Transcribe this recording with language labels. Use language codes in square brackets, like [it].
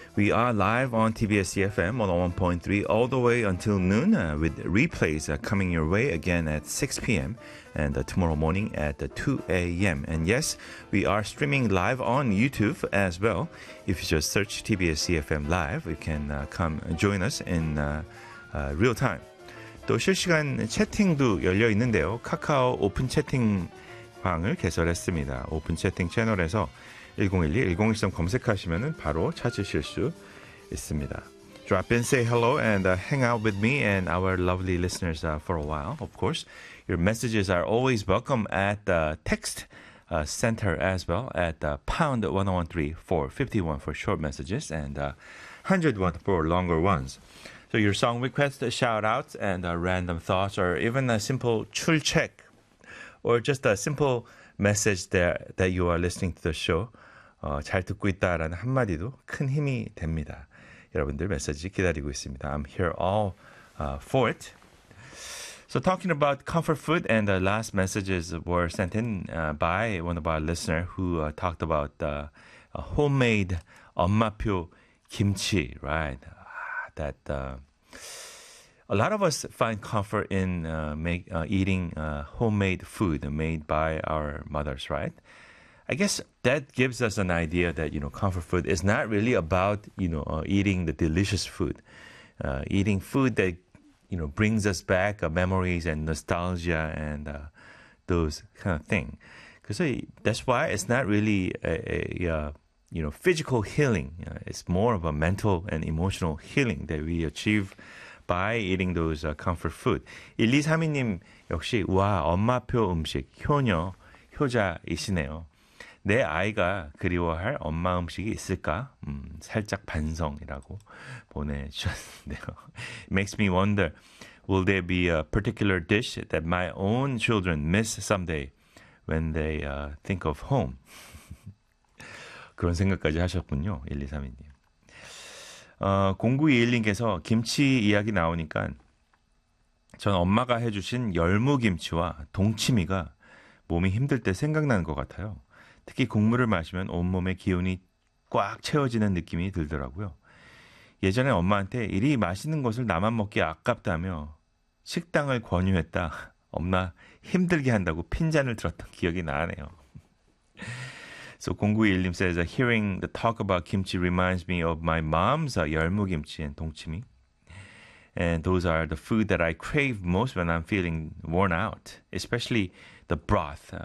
[en] We are live on TBS EFM 101.3 all the way until noon with replays coming your way again at 6 p.m. and tomorrow morning at 2 a.m. And yes, we are streaming live on YouTube as well. If you just search TBS EFM live, you can come join us in real time. [ko] 또 실시간 채팅도 열려있는데요. 카카오 오픈 채팅방을 개설했습니다. 오픈 채팅 채널에서 101.2, 101.3 검색하시면 바로 찾으실 수 있습니다. [en] Drop in, say hello, and hang out with me and our lovely listeners for a while. Of course, your messages are always welcome at the text center as well at #1013451 for short messages and 101 for longer ones. So your song requests, shout-outs, and random thoughts, or even a simple 출첵, or just a simple message that you are listening to the show. [ko] 잘 듣고 있다라는 한마디도 큰 힘이 됩니다. 여러분들 메시지 기다리고 있습니다. [en] I'm here all for it. So talking about comfort food, and the last messages were sent in by one of our listeners who talked about homemade [ko] 엄마표 김치, [en] right? That a lot of us find comfort in eating homemade food made by our mothers, right? I guess that gives us an idea that, you know, comfort food is not really about, you know, eating the delicious food. Eating food that, you know, brings us back memories and nostalgia and those kind of thing. Because that's why it's not really you know, physical healing. It's more of a mental and emotional healing that we achieve by eating those comfort food. [ko] 1232님 역시 와 엄마표 음식 효녀 효자이시네요. 내 아이가 그리워할 엄마 음식이 있을까? 살짝 반성이라고 보내주셨는데요. [en] Makes me wonder, will there be a particular dish that my own children miss someday when they think of home? [ko] 그런 생각까지 하셨군요. 1232님. 0921님께서 김치 이야기 나오니까 전 엄마가 해주신 열무김치와 동치미가 몸이 힘들 때 생각나는 것 같아요. 특히 국물을 마시면 온몸에 기운이 꽉 채워지는 느낌이 들더라고요. 예전에 엄마한테 이리 맛있는 것을 나만 먹기 아깝다며 식당을 권유했다. 엄마 힘들게 한다고 핀잔을 들었던 기억이 나네요. [en] So 0921님 says, hearing the talk about kimchi reminds me of my mom's 열무김치 and 동치미. And those are the food that I crave most when I'm feeling worn out, especially the broth.